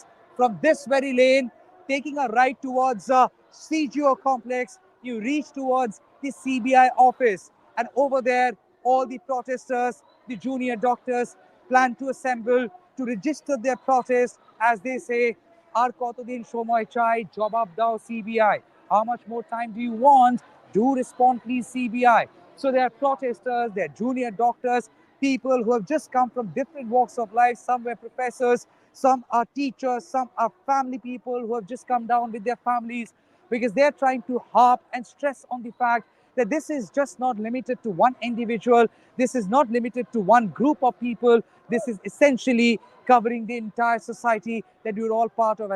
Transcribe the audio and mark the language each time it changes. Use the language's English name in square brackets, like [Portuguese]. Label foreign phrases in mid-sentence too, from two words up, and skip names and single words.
[English] From this very lane, taking a right towards CGO complex, you reach towards the CBI office. And over there, all the protesters, the junior doctors, plan to assemble to register their protest, as they say, [Bangla] "আর কতদিন সময় চাই, জবাব দাও CBI." [English] How much more time do you want? Do respond, please, CBI. So there are protesters, there are junior doctors, people who have just come from different walks of life. Some were professors, some are teachers, some are family people who have just come down with their families, because they're trying to harp and stress on the fact that this is just not limited to one individual, this is not limited to one group of people, this is essentially covering the entire society that we're all part of.